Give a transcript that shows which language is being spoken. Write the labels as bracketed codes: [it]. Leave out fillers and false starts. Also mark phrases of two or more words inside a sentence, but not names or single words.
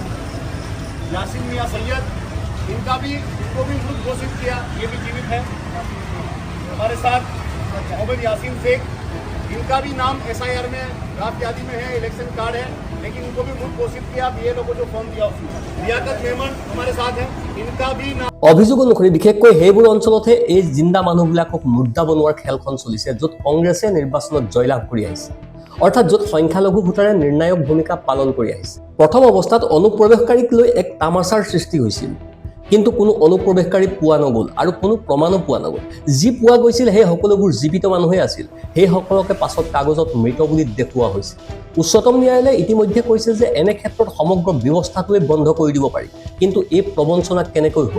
[hi] यासीन मियाँ सैयद इनको भी मृत घोषित किया ये भी जीवित है हमारे साथ मोहम्मद यासीन शेख इनका भी नाम एसआईआर में ड्राफ्ट यादी में है [en] election card [hi] है लेकिन इनको भी मृत घोषित किया बीएलओ को जो फॉर्म दिया उसमें लियाकत मेमन हमारे साथ है इनका भी नाम [as] অভিযোগ অনুসৰি বিশেষকৈ সেইবোৰ অঞ্চলতহে এই জিন্দা মানুহবিলাকক মুদ্ৰা বনোৱাৰ খেলখন চলিছে য'ত কংগ্ৰেছে নিৰ্বাচনত জয়লাভ কৰি আহিছে অৰ্থাৎ য'ত সংখ্যালঘু ভোটাৰে নিৰ্ণায়ক ভূমিকা পালন কৰি আহিছে প্ৰথম অৱস্থাত অনুপ্ৰৱেশকাৰীক লৈ এক তামাচাৰ সৃষ্টি হৈছিল কিন্তু কোনো অনুপ্ৰৱেশকাৰী পোৱা নগ'ল আৰু কোনো প্ৰমাণো পোৱা নগ'ল যি পোৱা গৈছিল সেই সকলোবোৰ জীৱিত মানুহে আছিল সেই সকলোকে পাছত কাগজত মৃত বুলি দেখুওৱা হৈছিল উচ্চতম ন্যায়ালয়ে ইতিমধ্যে কৈছে যে এনে ক্ষেত্ৰত সমগ্ৰ ব্যৱস্থাটোৱে বন্ধ কৰি দিব পাৰি কিন্তু এই প্ৰবঞ্চনা কেনেকৈ হ'ল